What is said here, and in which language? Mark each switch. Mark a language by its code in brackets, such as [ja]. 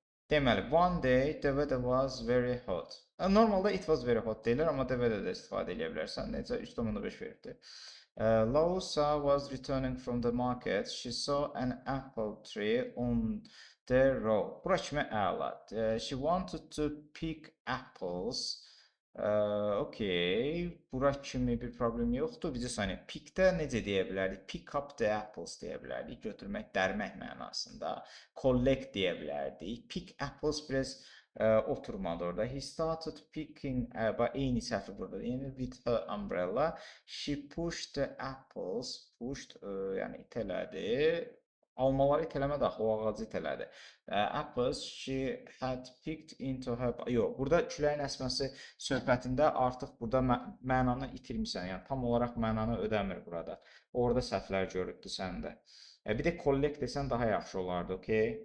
[az] Deməli, [en] one day the weather was very hot. [az] Normalda [en] it was very hot [az] deyirlər, amma [en] the weather [az] də istifadə edə bilərsən. Necə 3.5 veribdir. [en] Louisa was returning from the market. She saw an apple tree on the road. [az] Bura kimi əla. [en] She wanted to pick apples. Okay. [az] Bura kimi bir problem yoxdur. Bizə saniyə. Pickdə necə deyə bilərdik? [en] Pick up the apples [az] deyə bilərdik. Götürmək, dərmək mənasında. Collect deyə bilərdik. [en] Pick apples [az] biraz oturmadı orada. [en] He started picking, [az] eyni səhvi burada. Yəni [en] with her umbrella. She pushed the apples. Pushed, [az] yəni itələdi. Almaları itələmədi axı, o ağacı itələdi. [en] Apples she had picked into her. [az] Yox, burada küləyin əsməsi söhbətində artıq burada mənanı itirmisən. Yəni tam olaraq mənanı ödəmir burada. Orada səhvlər görübdü səndə. Bir də collect desən daha yaxşı olardı, okay?